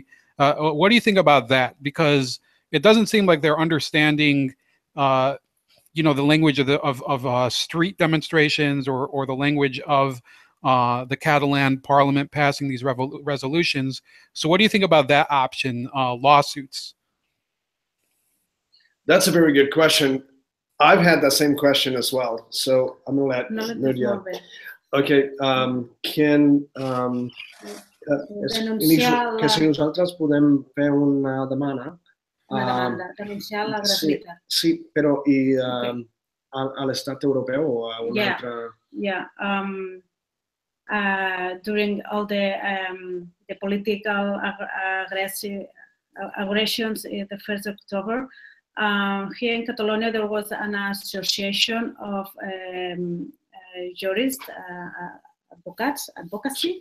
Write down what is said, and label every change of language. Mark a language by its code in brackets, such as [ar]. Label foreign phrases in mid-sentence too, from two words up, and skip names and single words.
[en] What do you think about that? Because it doesn't seem like they're understanding, the language of street demonstrations or the language of the Catalan parliament passing these resolutions. So what do you think about that option, lawsuits? That's a very good question. I've had that same question as well. So I'm going to let Nuria. [ca] Okay, que si nosaltres podem fer una demanda. Denunciar la gratuïtat. Sí, però a l'estat europeu o a una altra... [en] Yeah. During all the political aggressions in the 1st of October, here in Catalonia there was an association of jurists, advocacy.